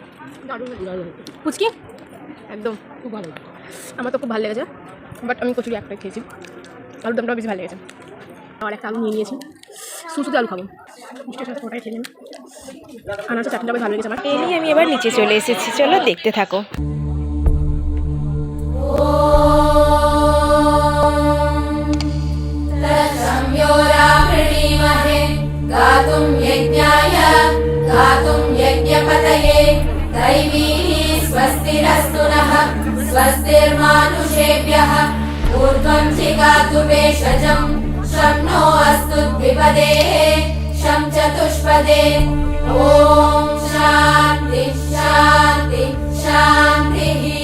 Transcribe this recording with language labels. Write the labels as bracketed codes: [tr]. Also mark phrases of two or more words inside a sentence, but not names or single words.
[bn] পুচকি একদম খুব ভালো, আমার তো খুব ভালো লেগেছে, বাট আমি কচুরি একটাই খেয়েছি, আলুর দমটা বেশি ভালো লেগেছে। আর একটা আলু নিয়ে নিয়েছি, শুধু আলু খাবো, মিষ্টির সাথে ওটাই খেলেন। আনারসের চাটনিটা বেশ ভালো লেগেছে আমার। এই নিয়ে আমি এবার নিচে চলে এসেছি, চলো দেখতে থাকো। [sa] गातुं यज्ञाय गातुं यज्ञपतये दैवीः स्वस्तिरस्तु नः स्वस्तिर्मानुषेभ्यः ऊर्ध्वं जिगातु भेषजं शं नो अस्तु द्विपदेः शं चतुष्पदे ॐ शान्ति शान्ति शान्तिः